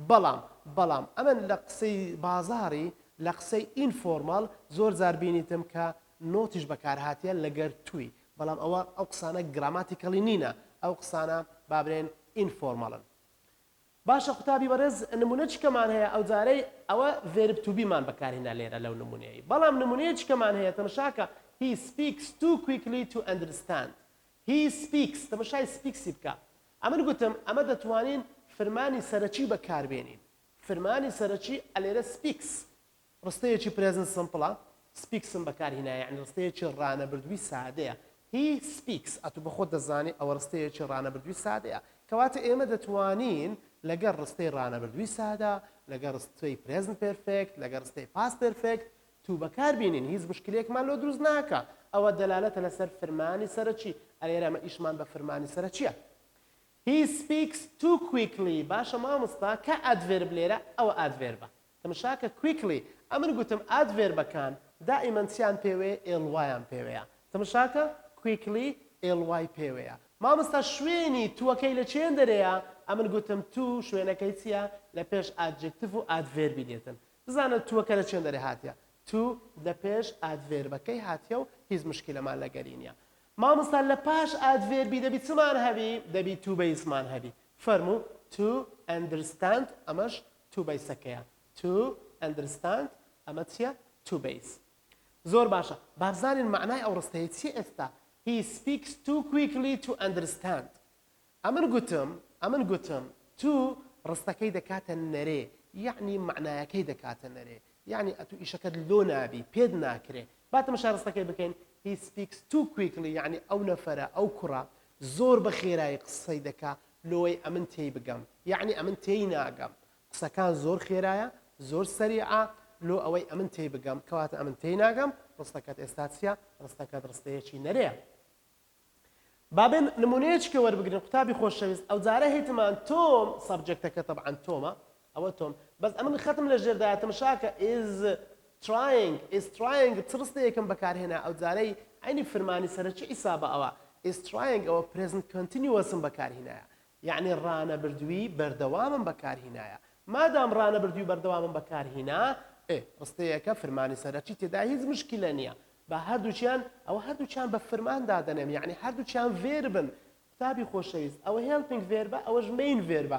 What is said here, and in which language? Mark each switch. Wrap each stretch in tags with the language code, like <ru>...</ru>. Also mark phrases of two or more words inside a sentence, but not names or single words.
<ckb>بەڵام ئەمن لە قسەی بازاڕی لە قسەی ئینفۆرمال زۆر جار بینیتم کە نۆتیش بەکارهاتیە لەگەر توی بەڵام ئەوە ئەو قسانە گراماتیکەڵی نینە ئەو قسانە بابرێن ئینفۆرماڵن باشە قوتابی بەڕێز نمونە چکەمان هەیە ئەو جارەی ئەوە</ckb> <en>verb to be</en> <ckb>بەکارهێنا لێرە لەو نمونەیە بەڵام نمونەیە چکەمان هەیە تەماشاکە</ckb> <en>he speaks too quickly to understand he speaks</en> <ckb>تەماشای سپیکسی بکە ئەمن گوتم ئەمە دەتوانین فرمانی سەرەکی بەکاربێنین فرمانی سەرەکی ئەلێرە سپیکس ڕستەیەکی</ckb> <en>present simple</en> <ckb>سپیکسم بەکارهێنا یعنی ڕستەیەکی ڕانەبردووی سادەیە</ckb> <en>he speaks</en> <ckb>ئەتو بە خۆت دەزانی ئەوە ڕستەیەکی ڕانەبردووی سادەیە کەواتە ئێمە دەتوانین لەگەر ڕستەی ڕانەبردووی سادا لەگەر ڕستەی</ckb> <en>present perfect</en> <ckb>لەگەر ڕستەی</ckb> <en>past perfect</en> <ckb>تو بەکاربینین هیچ مشکلێکمان لۆ دروست ناکە ئەوە دەلالەتە لەسەر فرمانی سەرەکی ئەلێرە ئەمە ئیشمان بە فرمانی سەرەکیە.</ckb> <en>He speaks too quickly.</en> <ckb>باشە مامۆستا کە ئەدڤێرب لێرە ئەوە ئەدڤێربە. تەماشاکە quickly ئەمن گوتم ئەدڤێربەکان دائیمەن چیان پێوەیە ly پێوەیە. تەماشاکە quickly ly پێوەیە. مامۆستا شوێنی تووەکەی لە چێن دەرەیە ئەمن گوتم تو شوێنەکەی چییە لە پێش ئادجکتیڤ و ئادڤێربی دێتن. بزانە تووەکە لە چێن دەرێ هاتیە. تو لە پێش ئادڤێربەکەی هاتیە و هیچ مشکلەمان لەگەری نییە. مامۆستا لە پاش ئادڤێربی دەبی چمان هەبی دەبی</ckb> <en>to base</en> <ckb>هەبی. فەرموو</ckb> <en>to understand</en> <ckb>ئەمەش to بەیسەکەیە.</ckb> <en>to understand</en> <ckb>ئەمە چییە؟</ckb> <en>to base.</en> <ckb>زۆر باشە. با بزانین معنای ئەو ڕستەیە چی ئێستا؟</ckb> <en>He speaks too quickly to understand.</en> <ckb>ئەمن گوتم to ڕستەکەی دەکاتە نەرێ یعنی معنایەکەی دەکاتە نەرێ یعنی ئەتو ئیشەکەت لۆ نابی پێت ناکرێ باتەمەشا ڕستەکەی بکەین</ckb> <en>he speaks too quickly</en> <ckb>یعنی ئەو نەفەرە ئەو کوڕە زۆر بە خێرایی قسەی دەکا لۆی ئەمن تێی بگەم یعنی ئەمن تێی ناگەم قسەکان زۆر خێرایە زۆر سەریعە لۆ ئەوەی ئەمن تێی بگەم کەواتە ئەمن تێی ناگەم ڕستەکەت ئێستا چییە ڕستەکەت ڕستەیەکی نەرەیە. بابن نمونەیەکە وەربگرن قوتابی خۆشەویست ئەو جارە هیتمان تۆم سەبجەکتەکە طبعا تۆمە ئەوە تۆم بەس ئەمن خەتم لە ژێردایە تەماشاکە</ckb> <en>is trying</en> <ckb>چ ڕستەیەکم بەکارهێنا ئەو جارەی عینی فرمانی سەرەکی ئیسابە ئەوە</ckb> <en>is trying</en> <ckb>ئەوە</ckb> <en>present continuousم</en> <ckb>بەکارهێنایە یعنی ڕانەبردووی بەردەوامم بەکارهێنایە مادام ڕانەبردووی بەردەوامم بەکارهێنا ڕستەیەکە فرمانی سەرەکی تێدا هیچ مشکلە نییە. با هەردووچیان ئەوە هەردووچیان بە فرمان دادەنێم یعنی هەردووچیان ڤێربن قوتابی خۆشەویست ئەوە</ckb> <en>helping verb</en> <ckb>ئەوەش</ckb> <en>main verb</en>